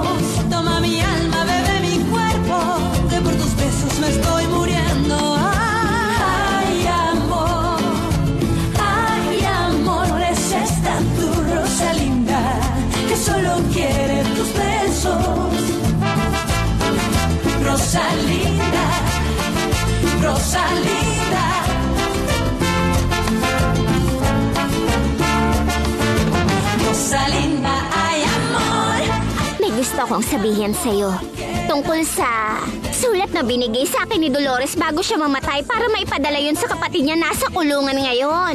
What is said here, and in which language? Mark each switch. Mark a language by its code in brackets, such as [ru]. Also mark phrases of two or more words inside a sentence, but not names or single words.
[es] Toma mi alma, bebe mi cuerpo, que por tus besos me estoy muriendo. Ay, amor, es esta tu Rosalinda que solo quiere tus besos. Rosalinda, Rosalinda. Rosalinda, ay amor. [tl] May gusto akong sabihin sa'yo. Tungkol sa sulat na binigay sa akin ni Dolores bago siya mamatay para maipadala yun sa kapatid niya nasa kulungan ngayon.